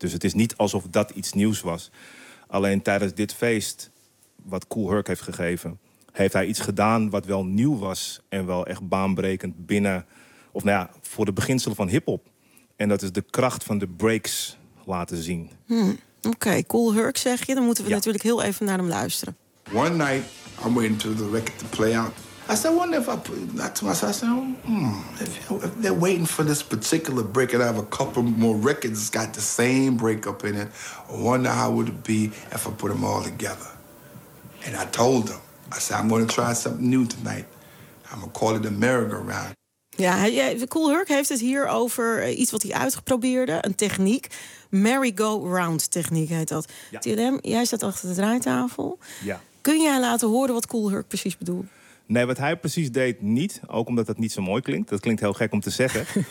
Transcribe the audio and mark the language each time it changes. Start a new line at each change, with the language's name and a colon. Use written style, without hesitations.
Dutch: Dus het is niet alsof dat iets nieuws was. Alleen tijdens dit feest, wat Kool Herc heeft gegeven, heeft hij iets gedaan wat wel nieuw was en wel echt baanbrekend voor de beginselen van hiphop. En dat is de kracht van de breaks laten zien. Oké, Kool Herc zeg je. Dan moeten we natuurlijk heel even naar hem luisteren.
English: One night, I'm waiting for the record to play out. I said, I wonder if I put that to myself. I said, if they're waiting for this particular break and I have a couple more records got the same breakup in it, I wonder how would it be if I put them all together. And I told them, I said, I'm going to try something new tonight. I'm going to call it a merry-go-round.
Dutch: Ja, Kool Herc heeft het hier over iets wat hij uitgeprobeerde. Een techniek. Merry-go-round techniek heet dat. Ja. TLM, jij staat achter de draaitafel. Ja. Kun jij laten horen wat Kool Herc precies bedoelt? Nee, wat hij precies deed niet. Ook omdat dat niet zo mooi klinkt. Dat klinkt heel gek om te zeggen.